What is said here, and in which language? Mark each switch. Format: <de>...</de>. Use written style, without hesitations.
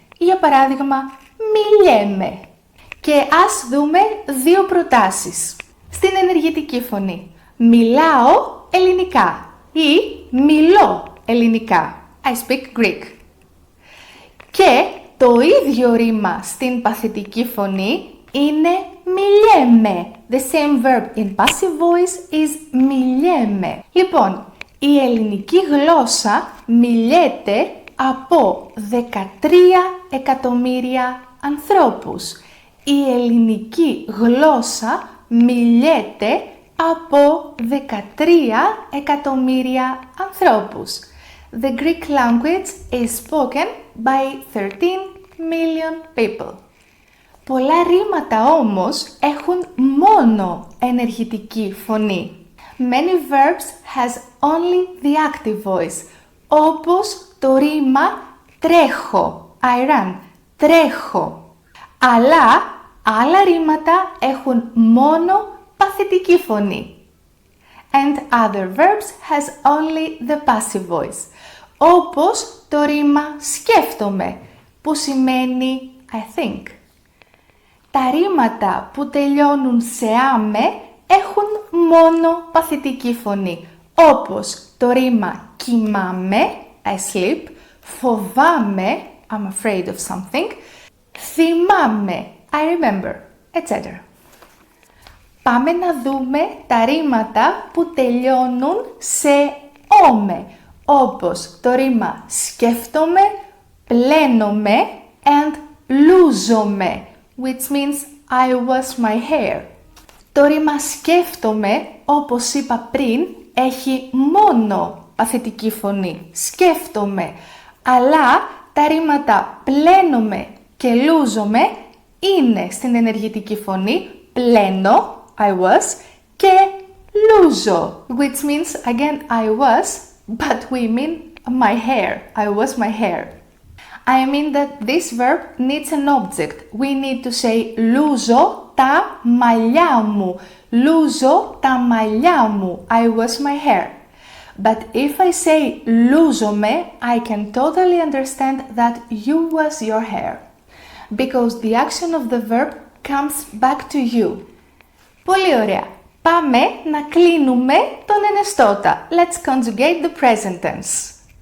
<el>Για παράδειγμα, μιλιέμαι. Και ας δούμε δύο προτάσεις. Στην ενεργητική φωνή, μιλάω ελληνικά ή μιλώ ελληνικά.</el> <en>I speak Greek.</en> <el>Και το ίδιο ρήμα στην παθητική φωνή είναι μιλιέμαι.</el> <en>The same verb in passive voice is μιλιέμαι.</en> <el>Λοιπόν, η ελληνική γλώσσα μιλιέται από 13 εκατομμύρια ανθρώπους. Η ελληνική γλώσσα μιλιέται από 13 εκατομμύρια ανθρώπους.</el> <en>The Greek language is spoken by 13 million people.</en> <el>Πολλά ρήματα όμως έχουν μόνο ενεργητική φωνή.</el> <en>Many verbs has only the active voice,</en> <el>όπως το ρήμα τρέχω,</el> <en>I run, τρέχω.</en> <el>Αλλά άλλα ρήματα έχουν μόνο παθητική φωνή.</el> <en>And other verbs has only the passive voice,</en> <el>όπως το ρήμα σκέφτομαι, που σημαίνει</el> <en>I think.</en> <el>Τα ρήματα που τελειώνουν σε άμε έχουν μόνο παθητική φωνή, όπως το ρήμα κοιμάμαι,</el> <en>I sleep,</en> <el>φοβάμαι,</el> <en>I'm afraid of something,</en> <el>θυμάμαι,</el> <en>I remember, etc.</en> <el>Πάμε να δούμε τα ρήματα που τελειώνουν σε όμε, όπως το ρήμα σκέφτομαι, πλένομαι and λούζομαι,</el> <en>which means I wash my hair.</en> <el>Το ρήμα σκέφτομαι, όπως είπα πριν, έχει μόνο παθητική φωνή, σκέφτομαι, αλλά τα ρήματα πλένομαι και λούζομαι είναι στην ενεργητική φωνή, πλένω,</el> <en>I was,</en> <el>και λούζω,</el> <en>which means again I was, but we mean my hair, I was my hair. I mean that this verb needs an object. We need to say</en> <el>λούζω τα μαλλιά μου, λούζω τα μαλλιά μου,</el> <en>I was my hair. But if I say λούζομαι, I can totally understand that you was your hair. Because the action of the verb comes back to you.</en> <el>Πολύ ωραία. Πάμε να κλείνουμε τον ενεστώτα.</el> <en>Let's conjugate the present tense.</en>